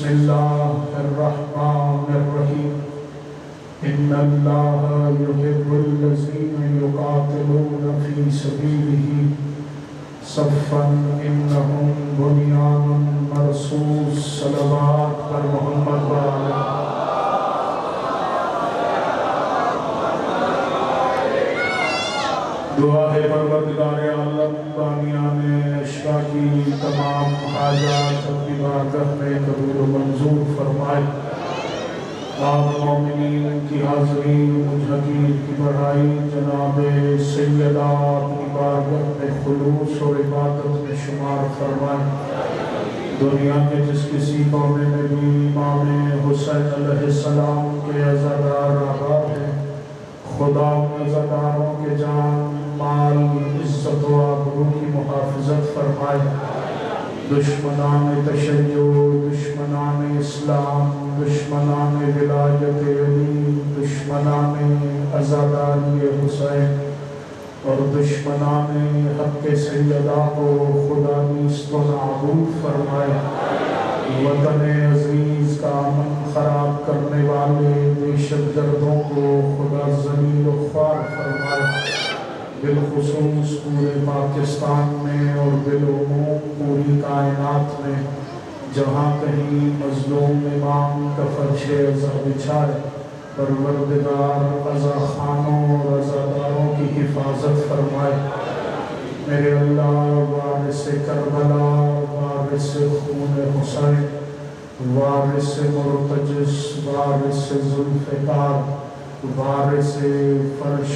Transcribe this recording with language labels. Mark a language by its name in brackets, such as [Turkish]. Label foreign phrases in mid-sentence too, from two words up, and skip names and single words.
[Arabic] الله الرحمن الرحيم إن الله يحب الذين يقاتلون في سبيله صفا إنهم بنيان مرصوص [Urdu] صلوات پر محمد وعلى دعا ہے پروردگار عالم بامیان اشیاء کی تمام حاجات اپنی بارگاہ میں قبول و منظور فرمائے آپ مومنین کی حاضری مجھگیر کی بڑھائی جناب سیدہ اپنی بارگاہ میں خلوص و عبادت میں شمار فرمائے دنیا کے جس کسی قوم میں بھی امام حسین علیہ السلام کے عزادار آباد ہیں خدا عزاداروں کے جان مال عزت و آبرو کی محافظت فرمائے دشمنان تشیع دشمنان اسلام دشمنان ولایت علی دشمنان عزاداری حسین اور دشمنان حق سیدہ کو خدا نیست و نابود فرمائے وطن عزیز کا امن خراب کرنے والے دہشت گردوں کو خدا ذلیل و خوار فرمائے بالخصوص پورے پاکستان میں اور بالعموم پوری کائنات میں جہاں کہیں مظلوم امام کا فرش عزا بچھائے پروردگار عزا خانوں اور عزاداروں کی حفاظت فرمائے میرے اللہ وارث کربلا وارث خون حسین وارث مرتجس وارث ذوالفقار وارث فرش